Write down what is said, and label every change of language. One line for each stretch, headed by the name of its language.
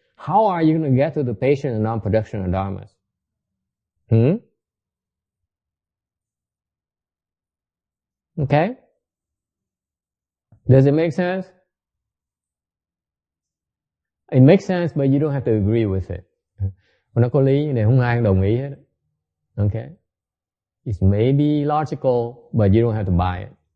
English: How are you going to get to the patient and non-production of dharmas? Okay? Does it make sense? It makes sense, but you don't have to agree with it.
Vietnamese: Nó có lý này, không ai đồng ý hết.
English: Okay? It may be logical, but you don't have to buy it.